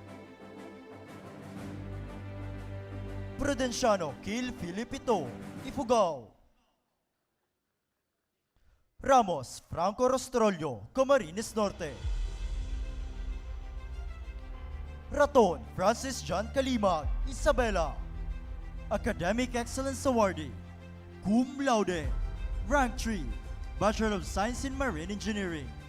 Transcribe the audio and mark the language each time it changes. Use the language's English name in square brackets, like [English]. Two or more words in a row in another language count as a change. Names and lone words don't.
[English] Prudenciano Kil Filipito, Ifugao. Ramos Franco Rostrollo, Camarines Norte. Raton Francis John Kalimag, Isabela. Academic Excellence Awardee, cum laude, rank 3, Bachelor of Science in Marine Engineering.